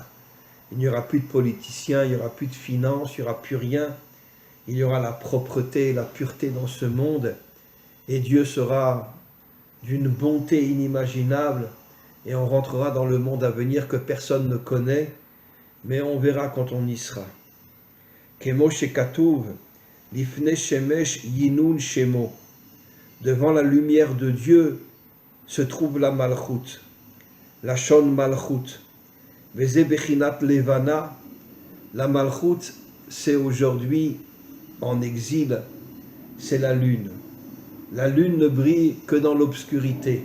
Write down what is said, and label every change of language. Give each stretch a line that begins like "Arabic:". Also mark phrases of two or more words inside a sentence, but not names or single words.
French: Il n'y aura plus de politiciens, il n'y aura plus de finances, il n'y aura plus rien, il y aura la propreté et la pureté dans ce monde, et Dieu sera d'une bonté inimaginable, et on rentrera dans le monde à venir que personne ne connaît, mais on verra quand on y sera.
Hebrew: כמו שכתוב, לפני שמש ינון שמו.
French: Devant la lumière de Dieu se trouve la malchut,
Hebrew: לשון מלכות. וזה בחינת לבנה,
French: la malchut, c'est aujourd'hui en exil, c'est la lune. La lune ne brille que dans l'obscurité.